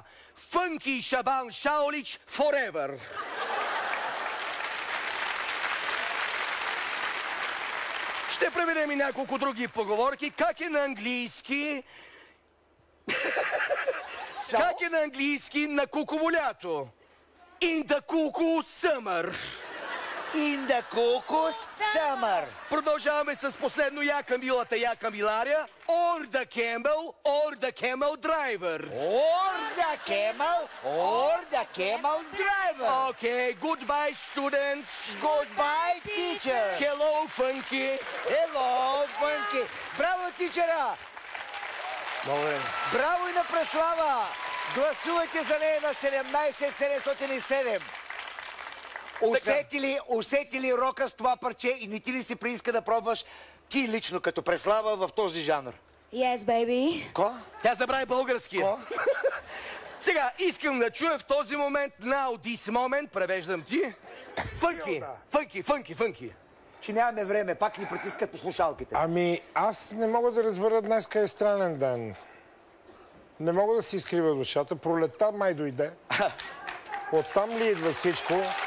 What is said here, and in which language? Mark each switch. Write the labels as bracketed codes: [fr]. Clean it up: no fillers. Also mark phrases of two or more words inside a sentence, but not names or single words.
[bg] Фънки Шабан Шаолич forever. Ще преведем и няколко други поговорки. Как е на английски... Как е на английски на куково лято? [en] In the cuckoo summer. In the cuckoo's summer. [bg] Продължаваме с последно яка милата, яка миларя. [en] Or the camel driver. Or the camel driver. Okay, goodbye students. Goodbye, teacher. Hello, Funky. Hello, Funky. [bg] Браво, тичера. Благодаря. Браво и на Преслава. Гласувайте за нея на 17707. Усети ли рока с това парче и не ти ли се прииска да пробваш ти лично като Преслава в този жанр? [en] Yes, baby. [bg] Ко? Тя забрави български. Сега искам да чуя в този момент, [en] now this moment, [bg] превеждам ти. Фънки. Че нямаме време, пак ни притискат по слушалките. Ами, аз не мога да разбера днес е странен ден. Не мога да си изкрива душата. Пролетта май дойде. Оттам ли идва всичко?